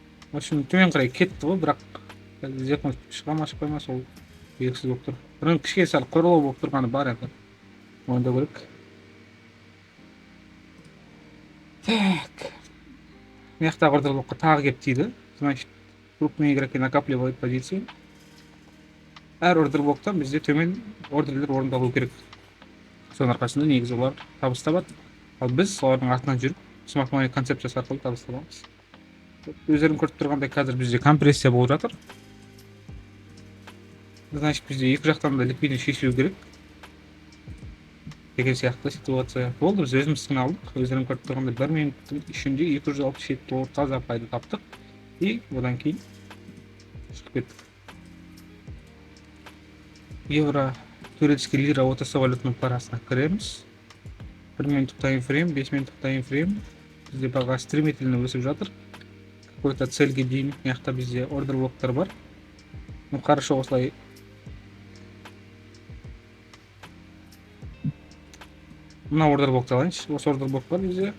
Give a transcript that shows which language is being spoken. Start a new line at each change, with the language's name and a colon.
Kazakh: В общем, төмен қарай кетті ғой, бірақ зекім шыға ма шықпай ма, сол белгісіз болып тұр. Бұрын кішкене сәл қорлау болып тұрғаны бар енді. Мойындау керек. Так. Мияқтағы ордер блокқа тағы кеп тиді.
Russian: Значит, крупные игроки накапливают позицию.
Kazakh: Әр ордер блоктан бізде төмен ордерлер орындалу керек. Соның арқасында негізі олар табыс табады. Ал біз солардың артынан жүріп, смарт money концепциясы арқылы табыс табамыз. Өздерің көріп тұрғандай қазір бізде компрессия болып жатыр. Значит, бізде екі жақтан да ликвидность шешілу керек. Деген сияқты ситуация болды. Біз өзіміздің алдық. Өздерің көріп тұрғандай 1 минуттың ішінде $267 таза пайда таптық. И одан кейін шығып кеттік. Евро, турецкий лира, OTC валютның парасына кіреміз. 1 минуттық таймфрейм, 5 минуттық таймфрейм. Бізде баға стремительно өсіп жатыр.
Russian: Какой-то
Kazakh: цельге дейін, мияқта бізде ордер блоктар бар.
Russian: Ну, хорошо,
Kazakh: осылай. Мына ордер блокты алайыншы. Осы ордер блок бар бізде.